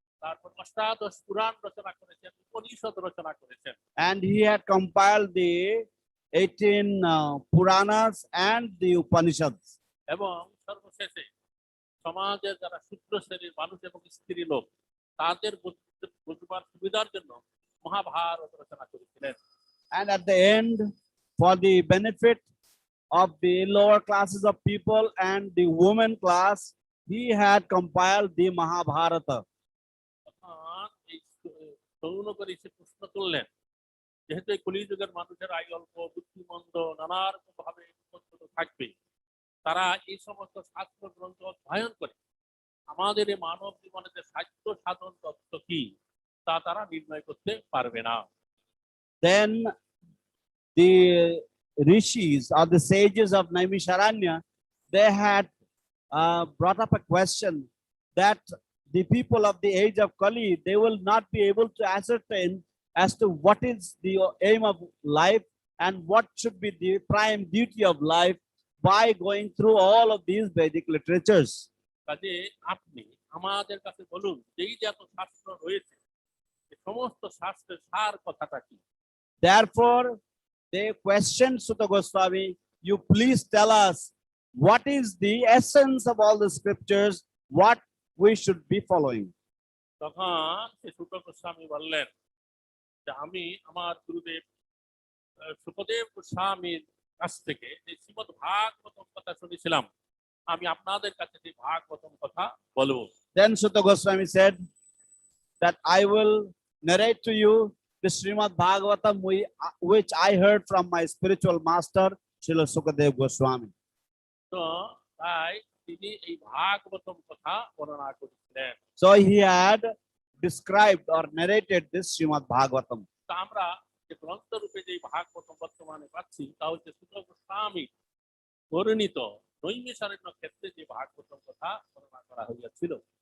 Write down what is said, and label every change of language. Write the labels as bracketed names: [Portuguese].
[Bangla] তারপর অষ্টাদশ পুরাণ রচনা করেছেন, উপনিষদ রচনা করেছেন। [English] And he had compiled the 18 Puranas and the Upanishads. [Bangla] এবং সর্বশেষে সমাজের যারা শূদ্র শ্রেণীর মানুষ এবং স্ত্রী লোক তাদের বুঝবার সুবিধার জন্য মহাভারত রচনা করেছিলেন। [English] And at the end, for the benefit of the lower classes of people and the women class, he had compiled the Mahabharata. [Bangla] তখন এই তরুণ করে সে প্রশ্ন তুললেন, যেহেতু এই কলিযুগের মানুষের আয় অল্প, বুদ্ধিমন্দ, নানা রকম ভাবে থাকবে, তারা এই সমস্ত শাস্ত্র গ্রন্থ অধ্যয়ন করে আমাদের এই মানব জীবনের যে সাহিত্য সাধন তত্ত্ব কি তা তারা নির্ণয় করতে পারবে না। [English] Then the rishis or the sages of Naimisharanya, they had brought up a question that the people of the age of Kali, they will not be able to ascertain as to what is the aim of life and what should be the prime duty of life by going through all of these Vedic literatures. [Bangla] কাজে আপনি আমাদের কাছে বলুন, যেই যে এত শাস্ত্র রয়েছে এই সমস্ত শাস্ত্রের সার কথাটা কি? [English] Therefore, they questioned Sutta Goswami, you please tell us what is the essence of all the scriptures, what we should be following. [Bangla] তখন শ্রী সূত গোস্বামী বললেন যে আমি আমার গুরুদেব সুখদেব গোস্বামীর কাছ থেকে যে শ্রীমদ্ ভাগবতম কথা শুনেছিলাম, আমি আপনাদের কাছে যে ভাগবতম কথা বলবো। [English] Then Sutta Goswami said that I will narrate to you the Srimad Bhagavatam which I heard from my spiritual master, Srila Sukadev Goswami. [Bangla] তো তাই তিনি এই ভাগবতম কথা বর্ণনা করেছিলেন। [English] So he had described or narrated this Srimad Bhagavatam. [Bangla] তা আমরা যে গ্রন্থ রূপে যে ভাগবতম বর্তমানে পাচ্ছি তা হচ্ছে সূত গোস্বামী বর্ণিত নৈমিষারণ্য ক্ষেত্রে যে ভাগবতম কথা বর্ণনা করা হইয়াছিল।